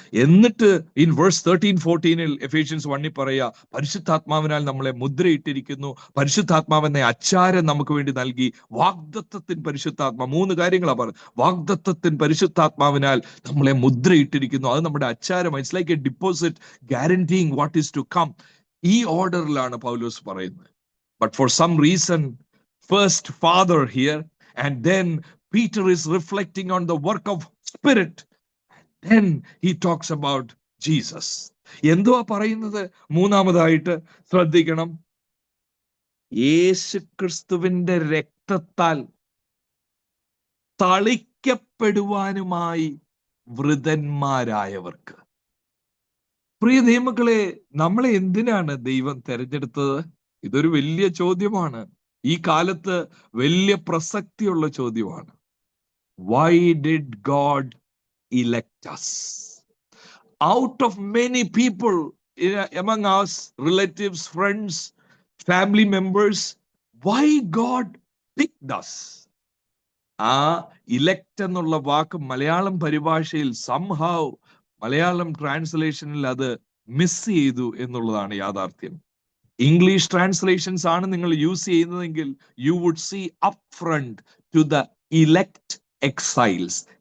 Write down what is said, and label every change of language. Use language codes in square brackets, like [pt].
[ml] എന്നിട്ട് in verse 13-14 Ephesians 1 പറയുക പരിശുദ്ധാത്മാവിനാൽ നമ്മളെ മുദ്രയിട്ടിരിക്കുന്നു. പരിശുദ്ധാത്മാവെന്ന അച്ചാരം നമുക്ക് വേണ്ടി നൽകി. വാഗ്ദത്തത്തിൻ പരിശുദ്ധാത്മാ, 3 കാര്യങ്ങളാണ് പറഞ്ഞത്. വാഗ്ദത്തത്തിൻ പരിശുദ്ധാത്മാവിനാൽ നമ്മളെ മുദ്രയിട്ടിരിക്കുന്നു. അത് നമ്മുടെ അച്ചാരം. [en] It's like a deposit guaranteeing what is to come. [ml] ഈ ഓർഡറിലാണ് പൗലോസ് പറയുന്നത്. [en] But for some reason first Father here, and then Peter is reflecting on the work of Spirit, and then he talks about Jesus. [ml] എന്തുവാ പറയുന്നത്? മൂന്നാമതായിട്ട് ശ്രദ്ധിക്കണം, യേശുക്രിസ്തുവിന്റെ രക്തത്താൽ തളിക്കപ്പെടുവാനുമായി വൃതന്മാരായവർക്ക്. പ്രിയ ദൈവമക്കളെ, നമ്മളെ എന്തിനാണ് ദൈവം തെരഞ്ഞെടുത്തത്? ഇതൊരു വലിയ ചോദ്യമാണ്. ഈ കാലത്ത് വലിയ പ്രസക്തിയുള്ള ചോദ്യമാണ്. [en] Why did God elect us? Out of many people among us, relatives, friends, family members, why God picked us? [ml] ആ ഇലക്ട് എന്നുള്ള വാക്ക് മലയാളം പരിഭാഷയിൽ somehow മലയാളം ട്രാൻസ്ലേഷനിൽ അത് മിസ് ചെയ്തു എന്നുള്ളതാണ് യാഥാർത്ഥ്യം. [en] English translations [ml] ആണ് നിങ്ങൾ [en] use [ml] ചെയ്യുന്നതെങ്കിൽ [en] You would see up front to the elect exiles.